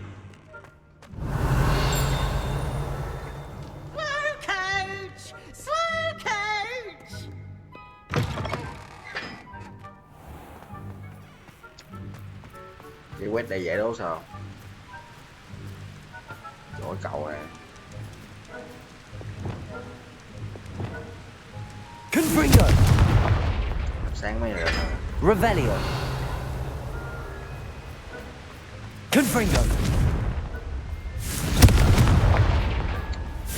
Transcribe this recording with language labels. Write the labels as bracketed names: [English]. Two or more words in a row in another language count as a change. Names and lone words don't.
[English] Slow coach! Slow coach! [Vietnamese] Cái quét đây dễ đố sao? Chỗ cậu nè. [English] Confringo. [Vietnamese] Sáng mấy rồi. [English] Revelio. Confringo.